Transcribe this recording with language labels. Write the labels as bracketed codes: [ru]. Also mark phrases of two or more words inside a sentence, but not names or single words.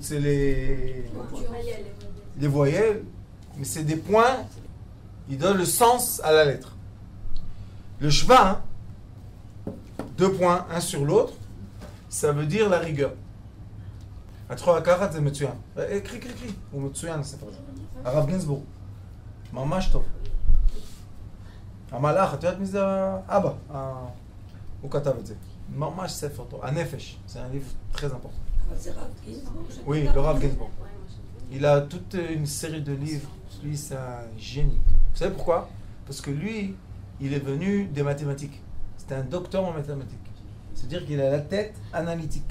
[fr] C'est les voyelles. Mais c'est des points. Ils donnent le sens à la lettre. Le Shva, 2 points, un sur l'autre, ça veut dire la rigueur. Écris. Ou Metsuyan, c'est pas ça. [he] Arav Ginsburg. ממש טוב. המלאך, את יודעת מי זה אבא? הוא כתב את זה. ממש ספר טוב. הנפש, [fr] c'est un livre très important. Oui, le Rav Ginsburg. Il a toute une série de livres. Lui, c'est un génie. Vous savez pourquoi? Parce que lui, il est venu des mathématiques. C'était un docteur en mathématiques. C'est-à-dire qu'il a la tête analytique.